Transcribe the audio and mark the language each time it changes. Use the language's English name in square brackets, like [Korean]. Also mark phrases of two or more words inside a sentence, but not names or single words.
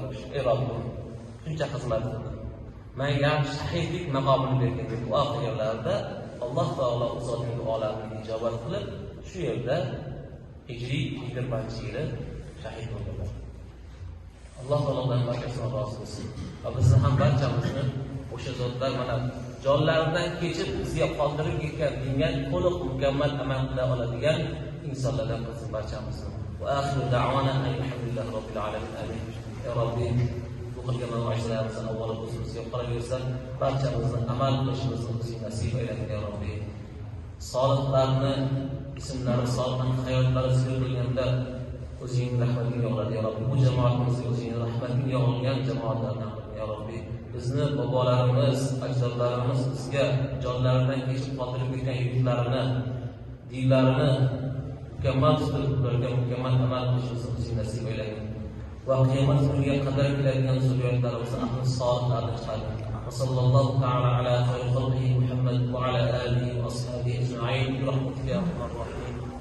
[Uzbek] Ey Robbim, shuncha xizmat qildim. Menga shahidlik maqomini bergan deb duo qilganlarida Alloh taolo o'zining duolarini ijobat qilib, shu yerda Hijriy 20-yili shahid bo'ldilar. Alloh taolodan barchasidan rozi bo'lsin. Va bizni ham barchamizni o'sha zotlar mana jonlaridan kechib bizga qoldirib ketgan dinga to'liq mukammal amal qila oladigan insonlardan qilsin barchamizni. [Arabic] وآخر دعوانا الحمد لله رب العالمين. Amin. يا ربي, [Uzbek] bu qilgan ma'ruzalarimizni avvalo o'zimizga qolaversan, barchamizni amal qilishimizni o'zing nasib aylagin [Arabic] يا ربي. [Uzbek] Solihlarni ismlari, solihlarni hayotlari zikr qilganda o'zing rahmating yog'iladi [Arabic] يا ربي. [Uzbek] Bu jamoatimizga o'zing rahmating yog'ilgan jamoatlardan qil [Arabic] يا ربي. [Uzbek] Bizni bobolarimiz, ajdodlarimiz bizga jonlaridan kechib qoldirib ketgan yurtlarini, dinlarini mukammal tutib, ularga mukammal amal qilishimizni o'zing nasib aylagin. Va qiyomat kuniga qadar keladigan zurriyotlarimizni ahli solihlarni chiqargin. [Arabic] وصلى الله تعالى على خير خلقه محمد وعلى آله وأصحابه أجمعين برحمتك يا أرحم الراحمين.